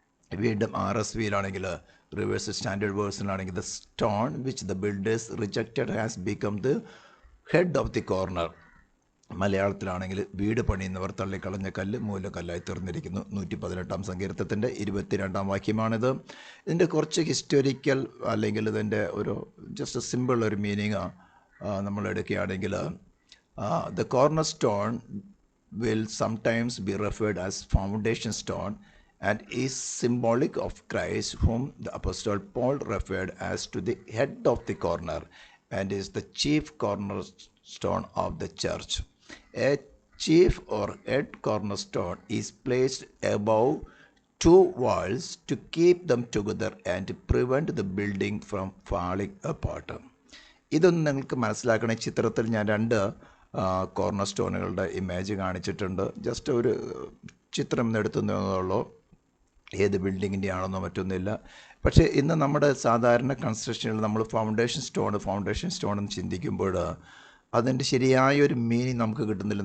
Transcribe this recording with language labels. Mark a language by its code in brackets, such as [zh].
[ml] വീണ്ടും RSVയിലാണെങ്കിൽ reverse standard വേഴ്സിലാണെങ്കിൽ [en] The stone which the builders rejected has become the head of the corner. [ml] മലയാളത്തിലാണെങ്കിൽ വീട് പണിയുന്നവർ തള്ളിക്കളഞ്ഞ കല്ല് മൂലക്കല്ലായി തീർന്നിരിക്കുന്നു. 118-ാം സങ്കീർത്തനത്തിൻ്റെ 22-ാം വാക്യമാണിത്. ഇതിൻ്റെ കുറച്ച് ഹിസ്റ്റോറിക്കൽ അല്ലെങ്കിൽ ഇതിൻ്റെ ഒരു ജസ്റ്റ് സിമ്പിൾ ഒരു മീനിങ് നമ്മൾ എടുക്കുകയാണെങ്കിൽ [en] The corner stone will sometimes be referred as foundation stone and is symbolic of Christ, whom the Apostle Paul referred as to the head of the corner and is the chief cornerstone of the church. A chief or head cornerstone is placed above two walls to keep them together and prevent the building from falling apart. [ml] ഇതൊന്നും നിങ്ങൾക്ക് മനസ്സിലാക്കണ ചിത്രത്തിൽ ഞാൻ രണ്ട് corner സ്റ്റോണുകളുടെ image കാണിച്ചിട്ടുണ്ട്. Just ഒരു ചിത്രം എടുത്തുള്ളൂ, ഏത് ബിൽഡിങ്ങിൻ്റെ ആണെന്നോ മറ്റൊന്നുമില്ല. പക്ഷേ ഇന്ന് നമ്മുടെ സാധാരണ കൺസ്ട്രക്ഷനിൽ നമ്മൾ ഫൗണ്ടേഷൻ സ്റ്റോൺ എന്ന് ചിന്തിക്കുമ്പോൾ അതിൻ്റെ ശരിയായൊരു മീനിങ് നമുക്ക് കിട്ടുന്നില്ല.